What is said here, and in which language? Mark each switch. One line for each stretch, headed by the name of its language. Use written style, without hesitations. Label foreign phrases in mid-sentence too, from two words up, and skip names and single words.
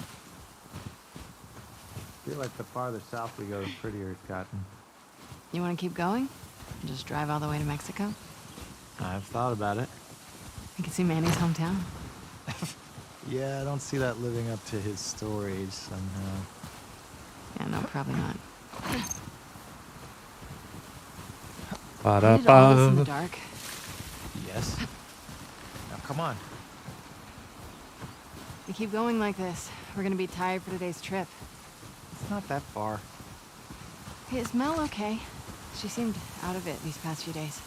English: Feel like the farther south we go, the prettier it's gotten. You want to keep going? And just drive all the way to Mexico? I've thought about it. I can see Manny's hometown. Yeah, I don't see that living up to his stories somehow. Yeah, no, probably not. Ba-da-ba. We did all this in the dark. Yes. Now come on. We keep going like this, we're gonna be tired for today's trip. It's not that far. Hey, is Mel okay? She seemed out of it these past few days.